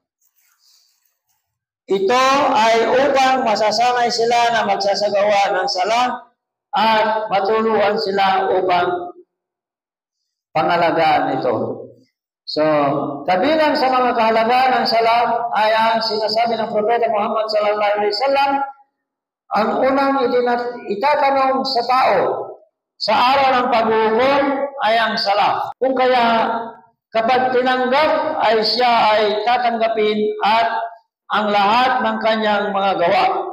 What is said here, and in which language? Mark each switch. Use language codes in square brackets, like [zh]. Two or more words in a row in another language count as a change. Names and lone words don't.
[tl] Ito ay upang masasanay sila na magsasagawa ng sala at matuluan sila upang pangalagaan ito. So, kabilang sa mga kahalagaan ng sala ay ang sinasabi ng Propeta Muhammad [ar] صلى الله عليه وسلم, [tl] ang unang itatanong sa tao sa araw ng paghuhukom ay ang sala. Kung kaya kapag tinanggap ay siya ay tatanggapin at ang lahat ng kanyang mga gawa.